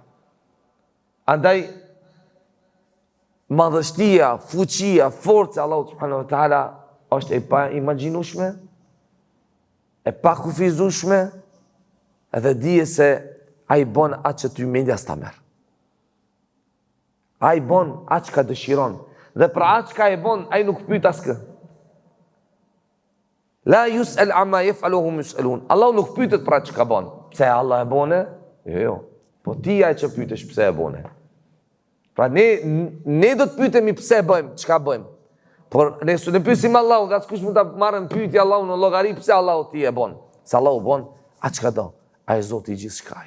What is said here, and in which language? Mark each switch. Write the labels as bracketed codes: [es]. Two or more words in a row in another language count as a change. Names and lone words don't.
[sq] Andaj madhështia, fuqia, forca e Allahut [ar] سبحانه وتعالى [sq] është e pa imagjinueshme, e pa kufizueshme, edhe dije se ai bon atë që ty mendja s'ta merr. Ai bon atë që dëshiron. Dhe për atë çka e bën, ai nuk pyet askë. [ar] لا يسأل عما يفعلهم يسألون. [sq] Allah nuk pyetet për atë çka bën. Pse Allah e bone? Jo. Po ti ai që pyetesh pse e bone. Pra ne do të pyetemi pse bëjmë, çka bëjmë. Por ne s'u pyesim Allahun, askush mund ta marrën pyetje Allahun në llogari pse Allahu ti e bën. Se Allahu bën atë çka do. Ai Zoti i gjithçkait.